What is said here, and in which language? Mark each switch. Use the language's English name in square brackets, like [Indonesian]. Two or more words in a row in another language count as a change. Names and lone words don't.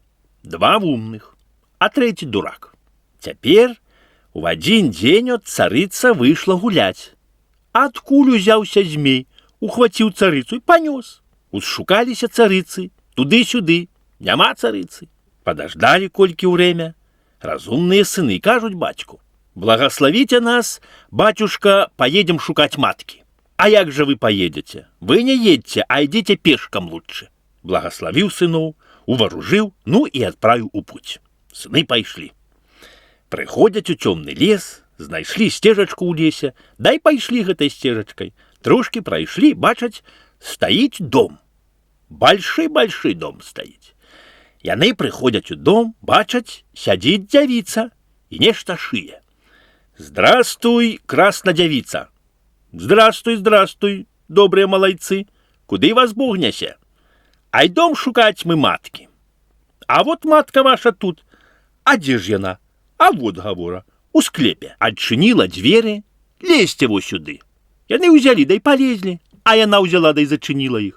[Russian] 2 умных, а 3 дурак. [Belarusian] Цяпер у адзін дзень от царыца выйшла гуляць. Адкуль узяўся змей, ухваціў царыцу і панёс. Ушукаліся царыцы, туды-сюды, няма царыцы. [Russian] Подождали колькі время. Разумные [Belarusian] сыны кажуть бацьку: [Russian] «Благословите нас, батюшка, поедем шукать матки». [Belarusian] «А як же вы поедете? [Russian] Вы не едьте, а идите пешком лучше». Благословил сынов, уваружил, ну и отправил у путь. [Belarusian] Сыны пайшлі. Прыходзяць у цёмны лес, знайшлі сцежачку ў лесе, дай пайшлі гэтай сцежачкай. Трошки прайшлі, бачаць, стаіць дом. Большой дом стаіць. Яны прыходзяць у дом, бачаць, сядзіць дзявіца і нешта шые. [Russian] «Здравствуй, красна дзявіца!» «Здравствуй, здравствуй, добрые малайцы! [Belarusian] Куды вас Бог нясе? Ай дом шукаць мы маткі. А вот матка ваша тут. А дзе ж яна? А вот, гавора, у склепе адчыніла дзверы, лезьце вось сюды. Яны ўзялі, дай палезлі, а яна ўзяла, дай зачыніла іх.